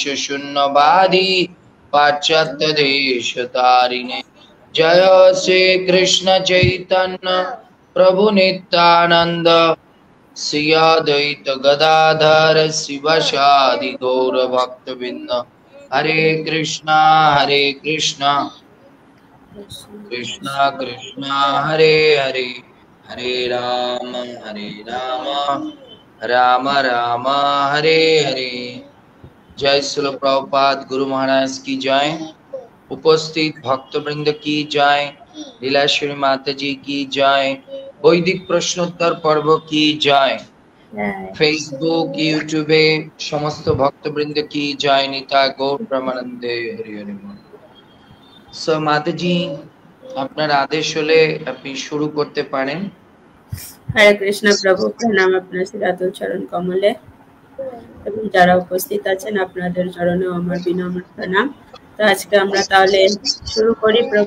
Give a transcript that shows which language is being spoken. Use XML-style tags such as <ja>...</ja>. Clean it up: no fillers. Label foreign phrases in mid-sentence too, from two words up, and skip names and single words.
<sa>शून्यवादी पाश्चात्य देशतारिणे जय श्री कृष्ण चैतन्य प्रभु नित्यानंद श्री अद्वैत गदाधर शिवासादि गौर भक्तवृंद हरे कृष्णा कृष्णा कृष्णा हरे हरे हरे राम राम राम हरे हरे।</sa> <hi>जय श्रील प्रभुपाद गुरु महाराज की जय। उपस्थित भक्तवृंद की जय। लीलाश्वरी माता जी की जय। वैदिक प्रश्नोत्तर पर्व की जय। फेसबुक यूट्यूबे समस्त भक्तवृंद की जय।</hi> <bn>নিতা গৌর প্রেমানন্দে হরি হরি।</bn> <hi>सो माता जी</hi> <bn>আপনার আদেশ হলে আপনি শুরু করতে পারেন। হরে কৃষ্ণ প্রভু, প্রণাম আপনার শ্রীরাতুল চরণ কমলে এবং যারা উপস্থিত আছেন আপনাদের চরণেও আমার বিনম্র প্রণাম। তো আজকে আমরা তাহলে শুরু করি প্রভু।</bn>